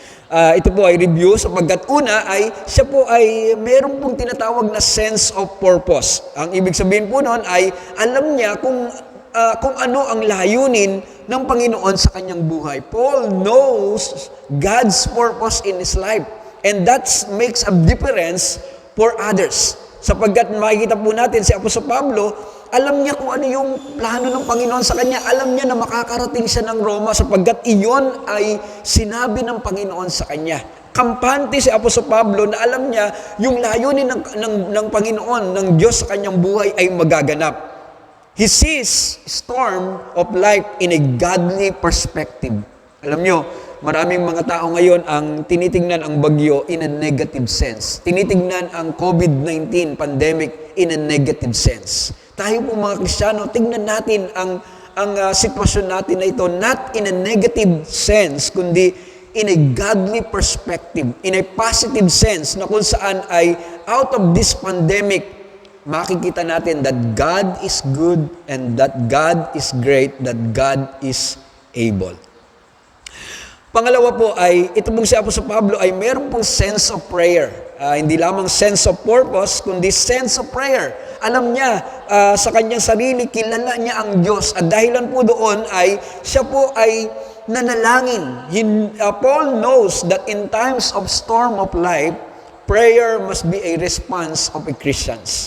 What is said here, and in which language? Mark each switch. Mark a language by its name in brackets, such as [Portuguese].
[Filipino] Ito po ay review sapagkat una ay siya po ay meron pong tinatawag na sense of purpose. Ang ibig sabihin po noon ay alam niya kung ano ang layunin ng Panginoon sa kanyang buhay. [English] Paul knows God's purpose in his life, and that makes a difference for others. [Filipino] Sapagkat makikita po natin si Apostol Pablo, alam niya kung ano yung plano ng Panginoon sa kanya. Alam niya na makakarating siya ng Roma sapagkat iyon ay sinabi ng Panginoon sa kanya. Kampante si Apostol Pablo na alam niya yung layunin ng Panginoon, ng Diyos sa kanyang buhay ay magaganap. [English] He sees storm of life in a godly perspective. [Filipino] Alam niyo, maraming mga tao ngayon ang tinitingnan ang bagyo [English] in a negative sense. [Filipino] Tinitingnan ang COVID-19 pandemic [English] in a negative sense. [Filipino] Tayo po mga Kristiyano, tingnan natin ang sitwasyon natin na ito [English] not in a negative sense, [Filipino] kundi [English] in a godly perspective, in a positive sense [Filipino] na kung saan ay [English] out of this pandemic, [Filipino] makikita natin [English] that God is good and that God is great, that God is able. [Filipino] Pangalawa po ay, ito pong si Apostol Pablo ay meron pong sense of prayer. Hindi lamang sense of purpose, kundi sense of prayer. Alam niya, sa kanyang sarili, kilala niya ang Diyos. At dahilan po doon ay, siya po ay nanalangin. [English] Paul knows that in times of storm of life, prayer must be a response of a Christian.